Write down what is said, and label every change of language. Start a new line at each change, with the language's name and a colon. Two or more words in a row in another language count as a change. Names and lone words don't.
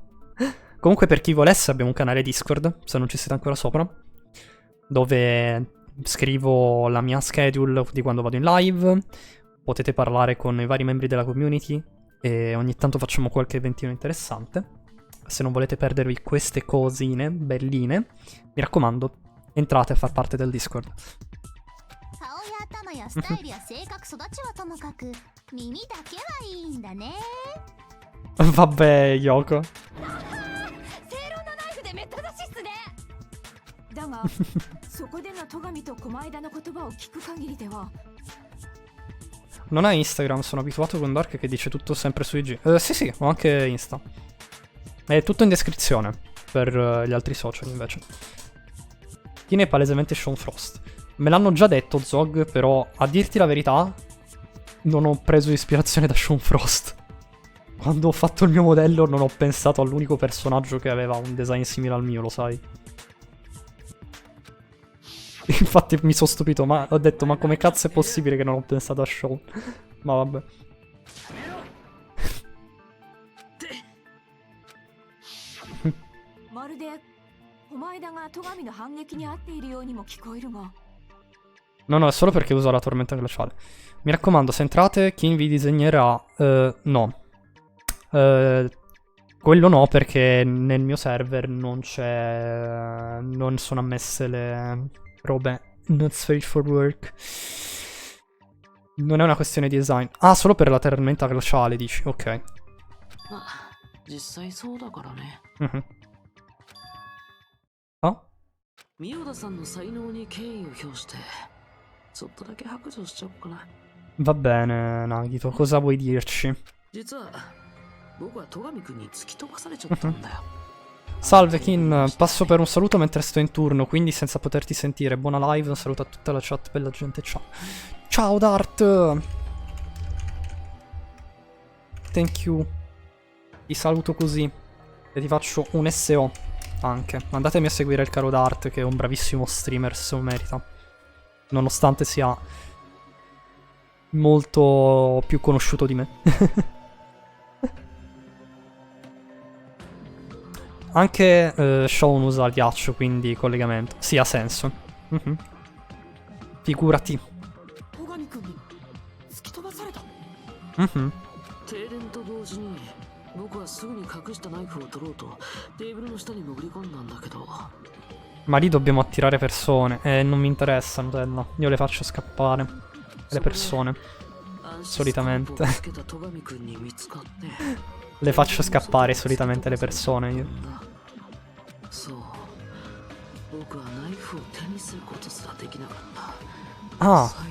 Italian: Comunque per chi volesse abbiamo un canale Discord, se non ci siete ancora sopra, dove scrivo la mia schedule di quando vado in live, potete parlare con i vari membri della community e ogni tanto facciamo qualche eventino interessante. Se non volete perdervi queste cosine belline, mi raccomando, entrate a far parte del Discord.
Japanese: 頭やスタイルや性格育ちはともかく耳だけはいいんだね。
Italian: Vabbè, Yoko.
Japanese: 正論のナイフでめった出しっすね。だがそこでの戸上と狛枝の言葉を聞く限りでは
Italian: Non hai Instagram, sono abituato con Dark che dice tutto sempre su IG. Sì, sì, ho anche Insta. È tutto in descrizione per gli altri social invece. Tiene palesemente Sean Frost. Me l'hanno già detto Zog, però a dirti la verità non ho preso ispirazione da Sean Frost. Quando ho fatto il mio modello non ho pensato all'unico personaggio che aveva un design simile al mio, lo sai. Infatti mi sono stupito, ma ho detto, ma come cazzo è possibile che non ho pensato a Shaw? Ma vabbè.
Japanese: まるで狛枝が戸上の反撃に遭っているようにも聞こえるが
Italian: No, no, è solo perché uso la tormenta glaciale. Mi raccomando, se entrate, chi vi disegnerà... no. Quello no, perché nel mio server non c'è... non sono ammesse le robe
English: not safe for work.
Italian: Non è una questione di design. Ah, solo per la tormenta glaciale, dici. Ok.
Japanese: まあ実際そうだからね。 Mhm. Ah? 三代田さんの才能に敬意を表してちょっとだけ白状しちゃおうかな。
Italian: Va bene, Nagito, cosa vuoi dirci?
Japanese: 実は僕は戸上くんに突き飛ばされちゃったんだよ。
Italian: Salve Kin, passo per un saluto mentre sto in turno, quindi senza poterti sentire. Buona live, un saluto a tutta la chat, bella gente, ciao. Ciao Dart!
English: Thank you.
Italian: Ti saluto così e ti faccio un SO anche. Andatemi a seguire il caro Dart, che è un bravissimo streamer, se lo merita. Nonostante sia molto più conosciuto di me. Anche Shawn usa il ghiaccio, quindi collegamento. Sì, ha senso. Figurati.
Japanese: 戸上君に突き飛ばされた。停電と同時に僕はすぐに隠したナイフを取ろうとテーブルの下に潜り込んだんだけど
Italian: Ma lì dobbiamo attirare persone. Non mi interessa, Nutella. Io le faccio scappare. Le persone. Solitamente. Le faccio scappare solitamente le persone io. Ah.